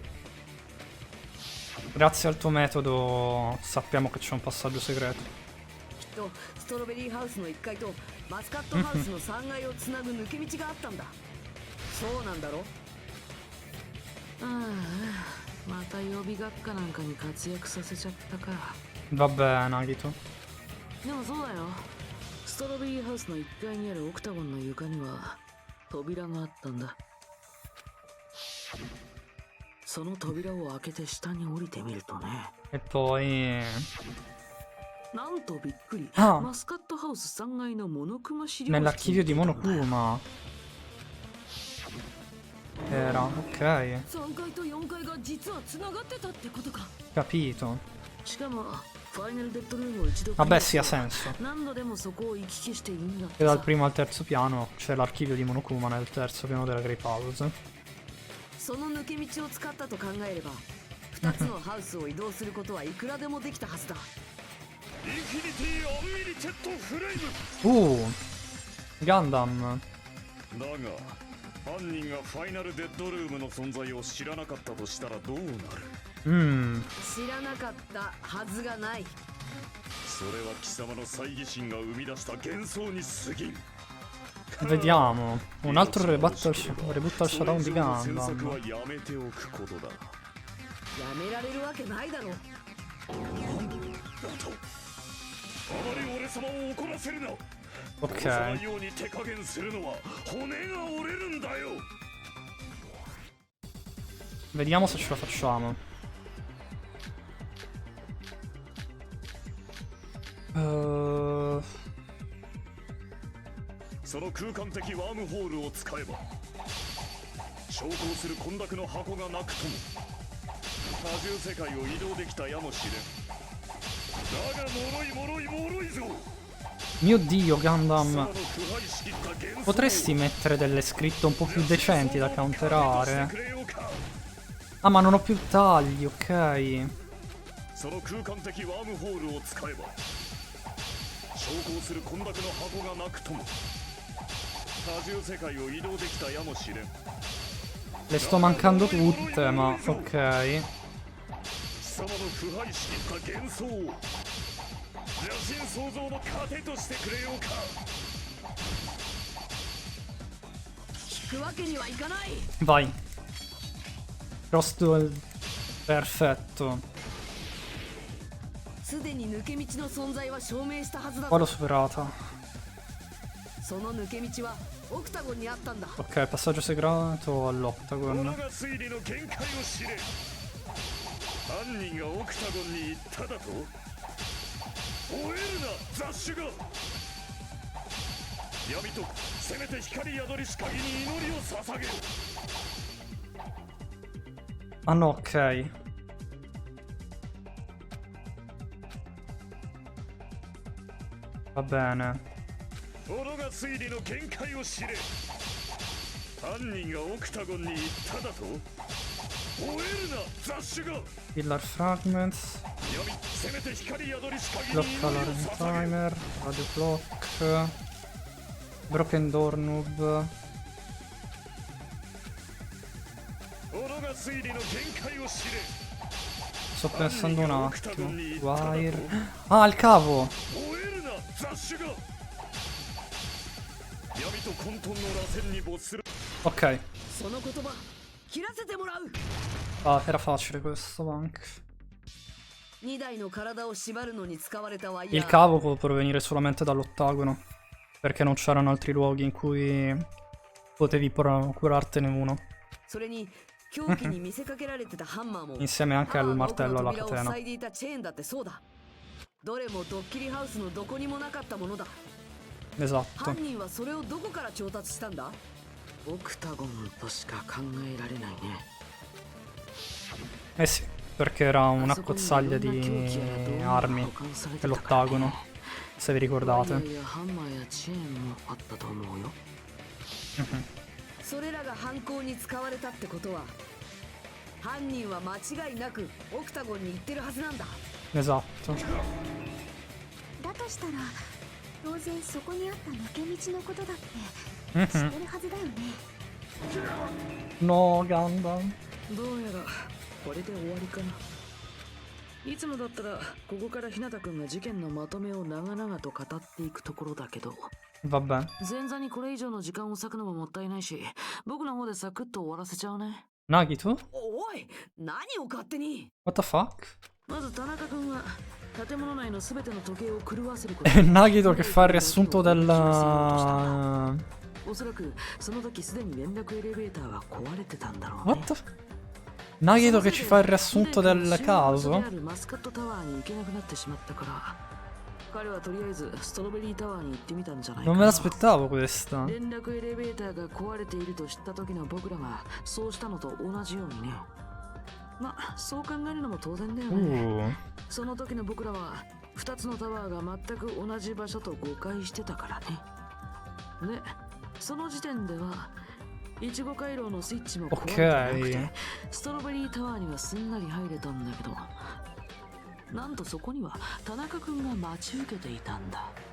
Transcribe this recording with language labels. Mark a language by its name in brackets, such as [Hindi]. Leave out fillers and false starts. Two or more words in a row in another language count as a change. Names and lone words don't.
[Italian] Grazie al tuo metodo sappiamo che c'è un passaggio segreto. Vabbè, Nagito. [Japanese] ストロベリーハウスの1階にあるオクタゴンの床には扉があったんだ。その扉を開けて下に降りてみるとね。 [Italian] E poi [Japanese] なんとびっくり。マスカットハウス3階のモノクマ資料室。 [Italian] Nell'archivio di Monokuma. Era, ok. [Japanese] 3階と4階が実は繋がってたってことか。 [Italian] Capito. [Japanese] しかもファイナルデッドルームを一度 [Italian] Vabbè, sì, ha senso. [Japanese] 何度でもそこを行き来しているんだっ [Italian] E [Japanese] て [Italian] dal [Japanese] さ [Italian] primo al terzo piano c'è l'archivio di Monokuma nel terzo piano della Grape House. [Japanese] その抜け道を使ったと考えれば2つのハウスを移動することはいくらでもできたはずだ。インフィニティアンリミテッドフレイム [Italian] Gundam. [Japanese] だが犯人がファイナルデッドルームの存在を知らなかったとしたらどうなる？知らなかったはずがない。それは貴様の猜疑心が生み出した幻想に過ぎん。 [Italian] Vediamo. Un altro reboot al Shadow di [Japanese] 詮 [Italian] Gundam. [Japanese] 索はやめておくことだ。やめられるわけないだろ。だとあまり俺様を怒らせるな。 [Italian] Ok. [Japanese] 殺さないように手加減するのは骨が折れるんだよ。 [Italian] Vediamo se ce la facciamo. Uh, [Japanese] その空間的ワームホールを使えば昇降する混濁の箱がなくとも多重世界を移動できたやもしれん。だが脆いぞ。 [Italian] mio Dio, Gundam. [Japanese] その腐敗しきった幻想を [Italian] Potresti mettere delle scritte un po' più decenti da [Japanese] して [Italian] counterare. [Japanese] くれようか。 [Italian] Ah, ma non ho più tagli, ok. [Japanese] その空間的ワームホールを使えば昇降する混濁の箱がなくとも多重世界を移動できたやもしれん。 [Italian] Le sto mancando tutte, ma ok. [Japanese] 貴様の腐敗しきった幻想を邪神創造の糧としてくれようか。聞くわけにはいかない。 [Italian] Vai. [English] Cross duel. [Italian] Perfetto. [Japanese] すでに抜け道の存在は証明したはずだ。 [Italian] Poi l'ho superata. [Japanese] その抜け道はオクタゴンにあったんだ。 [Italian] Ok, passaggio segreto [Japanese] 己 [Italian] all'Octagon. [Japanese] が推理の限界を知れ。犯人がオクタゴンに行っただと。燃えるな雑種が。闇とせめて光宿りし鍵に祈りを捧げる。 [Italian] Ah no, ok. Va bene. [Japanese] 己が推理の限界を知れ。犯人がオクタゴンに行っただと。燃えるな雑種が。 [English] Killer Fragments. [Japanese] 闇せめて光宿りし鍵に [Italian] Block [Japanese] 祈りを [Italian] Alarm [Japanese] 捧げる。 [English] Timer. Radio Block. Broken Door Noob. [Japanese] 己が推理の限界を知れ。 [Italian] Sto pensando un attimo. Wire. Ah, il cavo! [Japanese] 燃えるな雑種が。闇と混沌の螺旋に没する。 [Italian] Ok. [Japanese] その言葉切らせてもらう。 [Italian] Ah, era facile questo anche. [Japanese] 2 台の体を縛るのに使われたワイヤ [Italian] Il [Japanese] ー。 [Italian] cavo può provenire solamente dall'ottagono. Perché non c'erano altri luoghi in cui potevi curartene uno. [Japanese] それに凶器に見せかけられてたハンマーも [Italian] Insieme anche al martello alla [Japanese] 扉を [Italian] catena. [Japanese] 塞いでいたチェーンだってそうだ。どれもドッキリハウスのどこにもなかったものだ。 [Italian] Esatto. [Japanese] 犯人はそれをどこから調達したんだ？オクタゴンとしか考えられないね。 [Italian] Eh sì, perché era un'accozzaglia di armi dell'ottagono, se vi [Japanese] ワイヤ [Italian] ricordate. [Japanese] ーやハンマーやチェーンもあったと思うよ。それらが犯行に使われたってことは犯人は間違いなくオクタゴンに行ってるはずなんだ。 [Italian] Esatto. [Japanese] だとしたら当然そこにあった抜け道のことだって知ってるはずだよね。 [Italian] No, Gundam. [Japanese] どうやらこれで終わりかな。いつもだったらここから日向くんが事件のまとめを長々と語っていくところだけど、 [Italian] Vabbè. [Japanese] 前座にこれ以上の時間を割くのももったいないし、僕の方でサクッと終わらせちゃうね。 [Italian] Nagito? [Japanese] おい、何を勝手に。 [English] What the fuck? [Japanese] まず田中君は建物内のすべての時計を狂わせるこ [Italian] È Nagito che fa il riassunto del... [Japanese] おそらくその時すでに連絡エレベーターは壊れてたんだろうね。 [English] What the... [Italian] Nagito che ci fa il riassunto del caso? [Japanese] マスカットタワーに行けなくなってしまったから彼はとりあえずストロベリータワーに行ってみたんじゃないか [Italian] Non [Japanese] な。 [Italian] me l'aspettavo questa. [Japanese] 連絡エレベーターが壊れていると知った時の僕らがそうしたのと同じようにね。まあそう考えるのも当然だよね。その時の僕らは2つのタワーが全く同じ場所と誤解してたからね。で、その時点ではイチゴ回廊のスイッチも壊れてなくて、ストロベリータワーにはすんなり入れたんだけど、なんとそこには田中君が待ち受けていたんだ。